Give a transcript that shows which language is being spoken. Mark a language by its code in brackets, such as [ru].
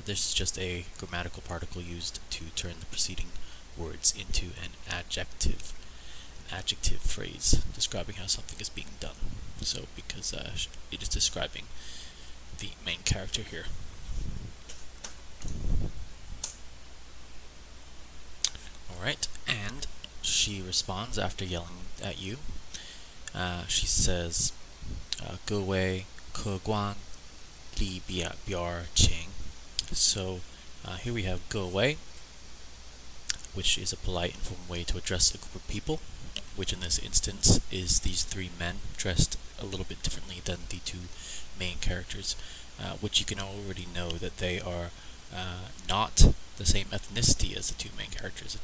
[en] This is just a grammatical particle used to turn the preceding words into an adjective phrase describing how something is being done. So because it is describing the main character here. Alright, and she responds after yelling at you. [zh] She says, 各位客官里表请. [en] So here we have 各位, which is a polite, informal way to address a group of people, which in this instance is these three men dressed a little bit differently than the two main characters, which you can already know that they are not the same ethnicity as the two main characters.